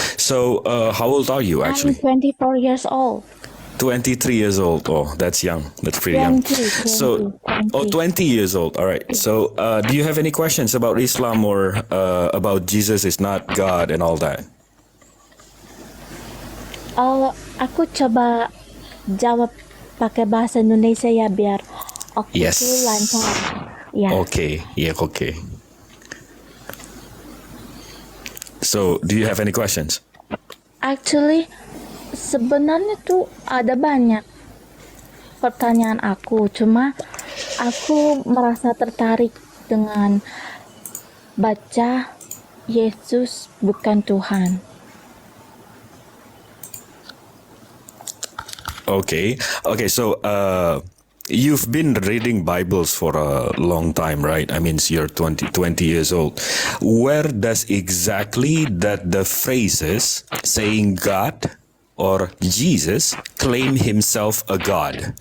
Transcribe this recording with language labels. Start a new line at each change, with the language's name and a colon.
English: So how old are you actually? I'm 24 years old. 23 years old. Oh, that's young. That's pretty young. 20 years old. All right. So do you have any questions about Islam or about Jesus is not God and all that?
Indonesian: Aku coba jawab pakai bahasa Indonesia ya biar
English: Yes.
Indonesian: itu lancar. Ya.
English: Okay. Yeah, okay. So, do you have any questions?
Indonesian: Actually, sebenarnya tuh ada banyak pertanyaan aku, cuma aku merasa tertarik dengan baca Yesus bukan Tuhan.
English: Okay. So, you've been reading Bibles for a long time, right? I mean, you're 20 years old. Where does exactly that the phrases saying God or Jesus claim himself a God?